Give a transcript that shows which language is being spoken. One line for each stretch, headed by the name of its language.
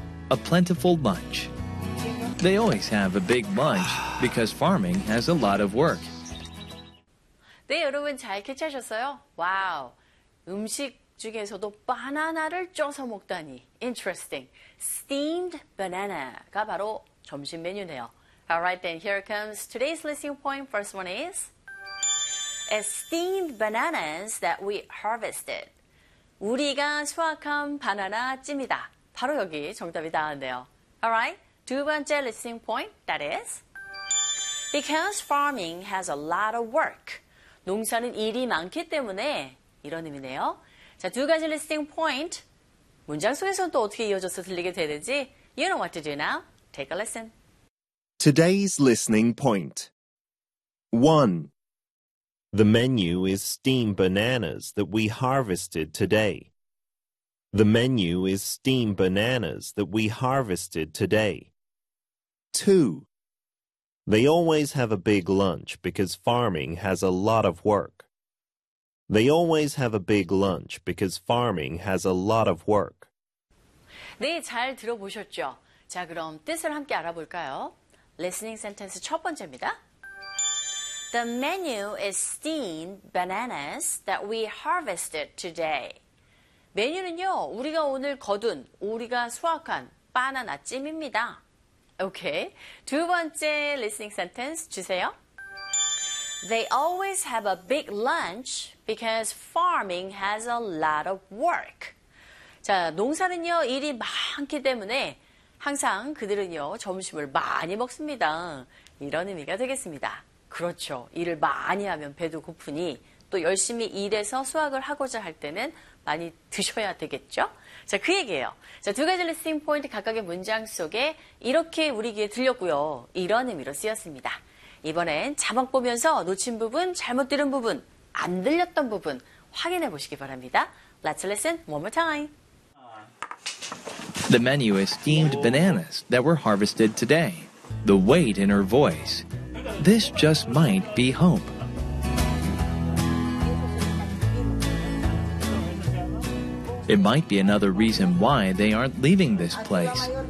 English: A plentiful lunch. They always have a big lunch because farming has a lot of work.
Korean: 네, 여러분 잘 캐치하셨어요? 와우, 음식 중에서도 바나나를 쪄서 먹다니.
English: Interesting. Steamed banana
Korean: 가 바로 점심 메뉴네요.
English: Alright then, here comes today's listening point. First one is, as steamed bananas that we harvested.
Korean: 우리가 수확한 바나나 찜이다. 바로 여기 정답이 나왔네요.
English: Alright,
Korean: 두 번째
English: listening point, that is, because farming has a lot of work.
Korean: 농사는 일이 많기 때문에, 이런 의미네요. 자, 두 가지 listening point, 문장 속에서는 또 어떻게 이어져서 들리게 되는지,
English: you know what to do now. Take a listen. Today's listening point. 1. The menu is steamed bananas that we harvested today. The menu is steamed bananas that we harvested today. 2. They always have a big lunch because farming has a lot of work. They always have a big lunch because farming has a lot of work.
Korean: 네, 잘 들어보셨죠? 자, 그럼 뜻을 함께 알아볼까요? Listening sentence 첫 번째입니다.
English: The menu is steamed bananas that we harvested today.
Korean: 메뉴는요, 우리가 오늘 거둔, 우리가 수확한 바나나 찜입니다. Okay. 두 번째 listening sentence 주세요.
English: They always have a big lunch because farming has a lot of work.
Korean: 자, 농사는요, 일이 많기 때문에 항상 그들은요, 점심을 많이 먹습니다. 이런 의미가 되겠습니다. 그렇죠. 일을 많이 하면 배도 고프니 또 열심히 일해서 수확을 하고자 할 때는 많이 드셔야 되겠죠? 자, 그 얘기예요. 자, 두 가지 리스팅 포인트 각각의 문장 속에 이렇게 우리 귀에 들렸고요. 이런 의미로 쓰였습니다. 이번엔 자막 보면서 놓친 부분, 잘못 들은 부분, 안 들렸던 부분 확인해 보시기 바랍니다.
English: Let's listen one more time. The menu is steamed bananas that were harvested today. The weight in her voice. This just might be hope. It might be another reason why they aren't leaving this place.